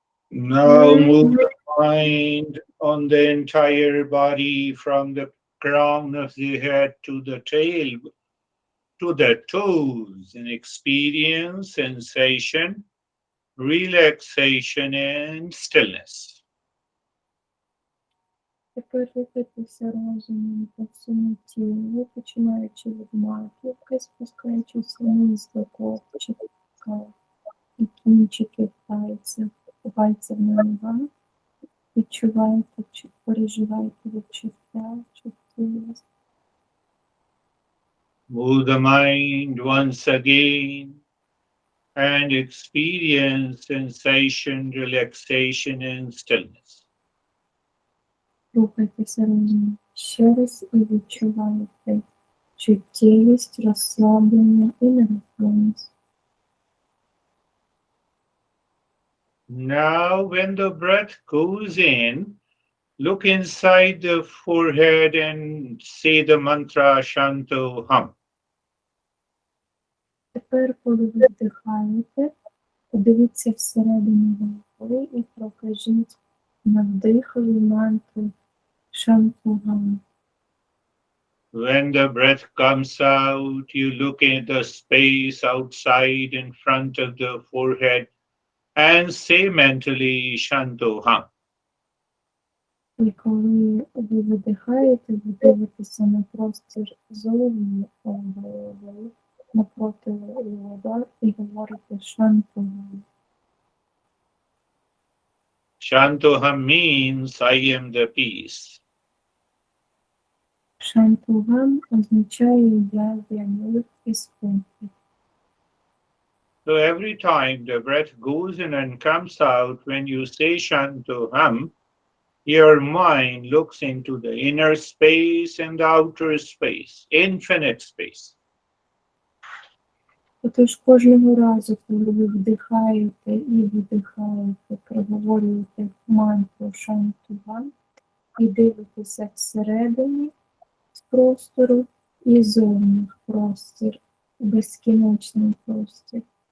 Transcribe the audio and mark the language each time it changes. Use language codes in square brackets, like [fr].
[en] Now move the mind on the entire body from the crown of the head to the tail, to the toes, and experience sensation, relaxation, and stillness. [uk] Тепер рухайтеся розумом по всьому тілу, починаючи від маківки, спускаючись вниз до копчика і кінчиків пальців на ногах. Відчувайте, переживайте відчуття, чуттєвість. [en] Move the mind once again and experience sensation, relaxation, and stillness. [uk] Рухайтеся розумом ще раз і відчувайте чуттєвість, розслаблення і нерухомість. [en] Now, when the breath goes in, look inside the forehead and say the mantra Shanto Hum. [uk] Тепер, коли ви вдихаєте, подивіться всередину голови і прокажіть на вдихові мантру Шантугам. [en] When the breath comes out, you look at the space outside in front of the forehead and say mentally Shanto Hum. [uk] І коли ви видихаєте, ви дивитеся на простір зовні голови, напроти його і говорите Шантугам. [en] Shanto Hum means I am the peace. [uk] Шантугам означає «я є мир і спокій». [en] So every time the breath goes in and comes out, when you say Shanto Hum, your mind looks into the inner space and the outer space, infinite space. [uk] Отож кожного разу, коли ви вдихаєте і видихаєте, проговорюєте мантру Шантугам і дивитеся всередині з простору і зовні в простір, безкінечний простір.